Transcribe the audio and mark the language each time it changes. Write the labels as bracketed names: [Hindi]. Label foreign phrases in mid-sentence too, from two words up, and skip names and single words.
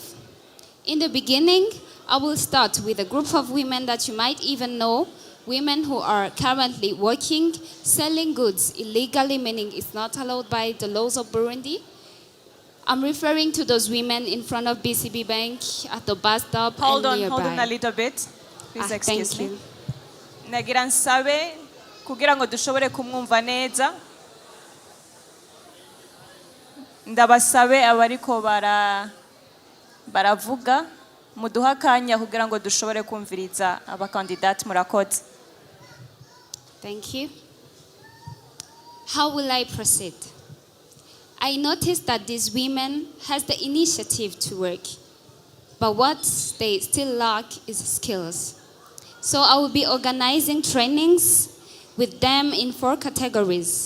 [English] In the beginning, I will start with a group of women that you might even know, women who are currently working, selling goods illegally, meaning it's not allowed by the laws of Burundi. I'm referring to those women in front of BCB Bank, at the bus stop, Hold and on, nearby. hold on a little bit. Please excuse Thank me. you. [Rundi] Nagira nsabe kugira ngo dushobore kumwumva neza. Ndabasabe abariko baravuga muduha akanya kugira ngo dushobore kumviriza abakandidati murakoze. [English] Thank you. How will I proceed? I noticed that these women has the initiative to work, but what they still lack is skills. So I will be organizing trainings with them in 4 categories.